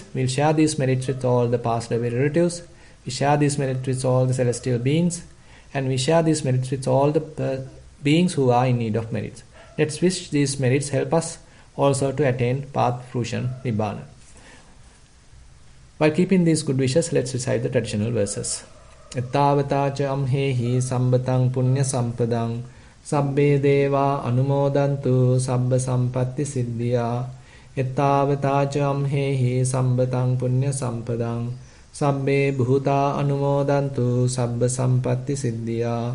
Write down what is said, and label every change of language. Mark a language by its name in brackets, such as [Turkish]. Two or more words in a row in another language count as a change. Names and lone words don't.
[English] We'll share these merits with all the past life relatives. We share these merits with all the celestial beings. And we share these merits with all the beings who are in need of merits. Let's wish these merits help us also to attain path fruition, Nibbana. While keeping these good wishes, let's recite the traditional verses. [Pali] Ettavata cha amhehi sambatang punya sampadang sabbe deva anumodantu sabba sampatti siddhya. Ettavata cha amhehi sambatang punya sampadang sabbe bhuta anumodantu sabba sampatti siddhya.